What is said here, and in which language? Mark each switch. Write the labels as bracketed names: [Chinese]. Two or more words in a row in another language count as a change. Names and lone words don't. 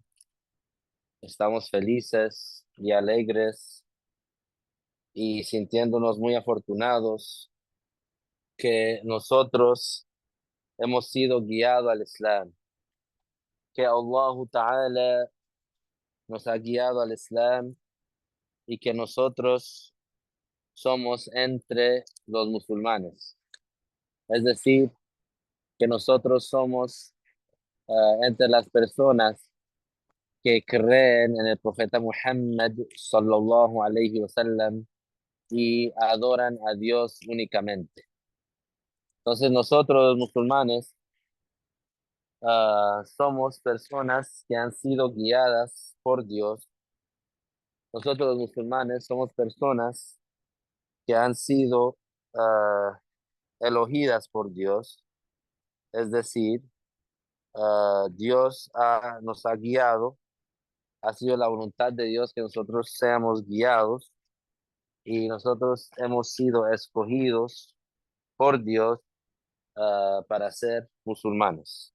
[Spanish] estamos felices y alegres y sintiéndonos muy afortunados que nosotros hemos sido guiados al Islam, que [Arabic] الله تعالى [Spanish] nos ha guiado al Islam y que nosotros somos entre los musulmanes. Es decir, que nosotros somos entre las personas que creen en el profeta Muhammad [Arabic] صلى الله عليه وسلم [Spanish] y adoran a Dios únicamente. Entonces nosotros los musulmanes somos personas que han sido guiadas por Dios. Nosotros los musulmanes somos personas que han sido ah, elogidas por Dios, es decir, Dios nos ha guiado, ha sido la voluntad de Dios que nosotros seamos guiados y nosotros hemos sido escogidos por Dios para ser musulmanes.